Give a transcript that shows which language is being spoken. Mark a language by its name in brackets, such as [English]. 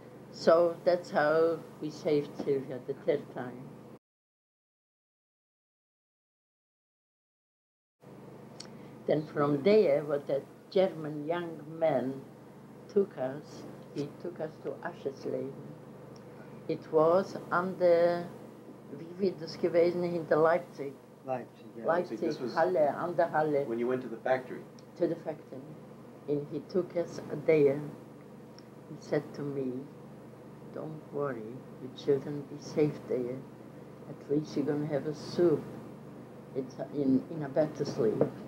[English] So that's how we saved Sylvia the third time. Then from there, what that German young man took us, he took us to Auschwitz. It was on the, [German] wie wird das gewesen, hinter Leipzig? [English] Leipzig, yeah. Leipzig, Halle, on the Halle. When you went to the factory? To the factory. And he took us there. He said to me, don't worry, your children be safe there. At least you're going to have a soup. It's in a bed to sleep.